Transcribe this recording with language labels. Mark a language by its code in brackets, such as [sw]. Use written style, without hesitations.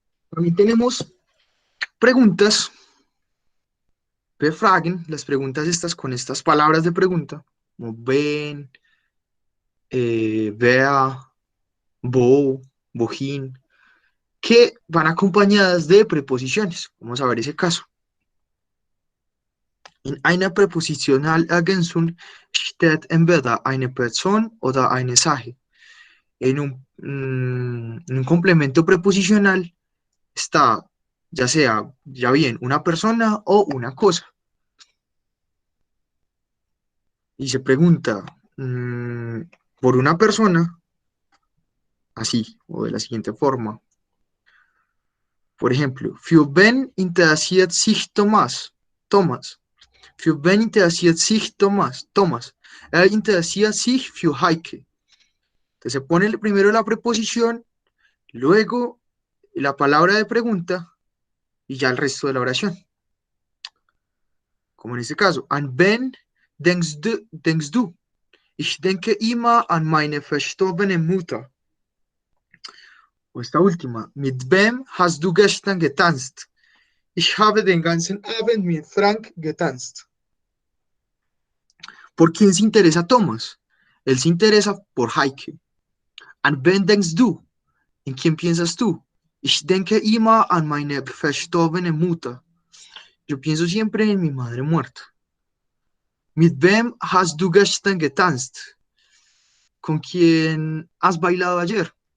[es] También tenemos preguntas. Fragen, las preguntas estas con estas palabras de pregunta, como ven, vea, bo, bojín, que van acompañadas de preposiciones. Vamos a ver ese caso. [de] In einer Präpositionalergänzung steht entweder eine Person oder eine Sache. [es] En un complemento preposicional está ya sea, ya bien, una persona o una cosa. Y se pregunta por una persona, así, o de la siguiente forma. Por ejemplo, [de] für wen interessiert sich Thomas? Thomas. Für wen interessiert sich Thomas? Thomas. Interessiert sich für Heike. [es] Entonces se pone primero la preposición, luego la palabra de pregunta y ya el resto de la oración. Como en este caso, [de] an wen denkst du? Ich denke immer an meine verstorbene Mutter. [es] O esta última, [de] mit wem hast du gestern getanzt? Ich habe den ganzen Abend mit Frank getanzt. [es] ¿Por quién se interesa Thomas? Él se interesa por Heike. [de] An wen denkst du? [es] ¿En quién piensas tú? [de] Ich denke immer an meine verstorbene Mutter. [es] Yo pienso siempre en mi madre muerta. [de] Mit wem hast du gestern getanzt? [es] ¿Con quién has bailado ayer?